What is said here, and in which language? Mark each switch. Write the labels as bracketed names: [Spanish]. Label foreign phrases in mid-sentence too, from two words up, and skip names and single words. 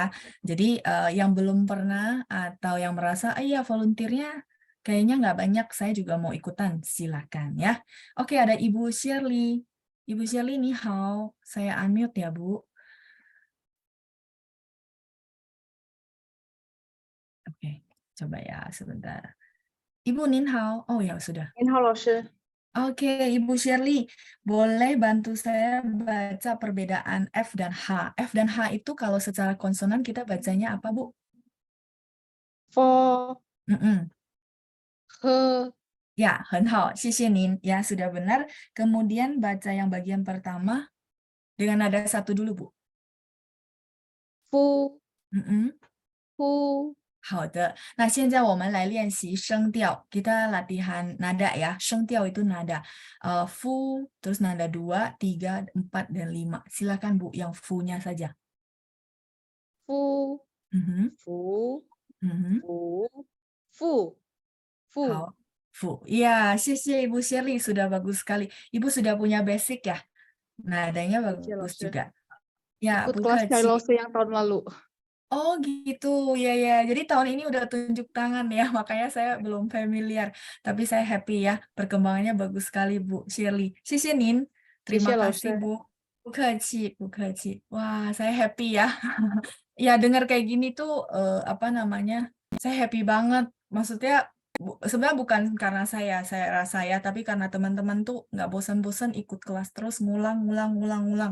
[Indonesian] Jadi yang belum pernah atau yang merasa, ah iya volunteernya kayaknya nggak banyak, saya juga mau ikutan, silakan ya. Oke, ada Ibu Shirley. Ibu Shirley, [Chinese] 你好. [Indonesian] Saya unmute ya, Bu. Oke, coba ya sebentar. Ibu [Chinese] 您好. [Indonesian] Oh ya, sudah. [Chinese] 您好，老师。 [Indonesian] Oke, Ibu Shirley, boleh bantu saya baca perbedaan F dan H. F dan H itu kalau secara konsonan kita bacanya apa, Bu? for Mm-mm. her Ya, [Chinese] 很好, 谢谢您. [Indonesian] Ya, sudah benar. Kemudian baca yang bagian pertama dengan nada satu dulu, Bu. [Chinese] 夫 Mm-mm. 夫好的，那现在我们来练习声调. [Indonesian] Kita latihan nada ya. 声调 itu nada. Fu, terus nada 2, 3, 4, dan 5. Silakan Bu, yang fu-nya saja. [Chinese] 夫 Mhm, 夫 mhm. 夫夫夫。好，夫. [Indonesian] Iya, 谢谢 Ibu Shirley, sudah bagus sekali. Ibu sudah punya basic ya? Nadanya [Chinese] 谢谢老 [Indonesian] bagus [Chinese] 师， [Indonesian] juga. Ya, ikut kelas dari [Chinese] 不客气. [Indonesian] laosu yang tahun lalu. Oh gitu, ya ya. Jadi tahun ini udah tunjuk tangan ya, makanya saya belum familiar. Tapi saya happy ya, perkembangannya bagus sekali Bu Shirley. [Chinese] 谢谢您, 谢谢 [Indonesian] terima [Chinese] 老 [Indonesian] kasih [Chinese] 师。 [Indonesian] Bu. [Chinese] 不客气，不客气. [Indonesian] Wah, saya happy ya. Ya dengar kayak gini tuh apa namanya? Saya happy banget. Maksudnya sebenarnya bukan karena saya rasa ya, tapi karena teman-teman tuh nggak bosan-bosan ikut kelas terus ngulang, ngulang, ngulang, ngulang.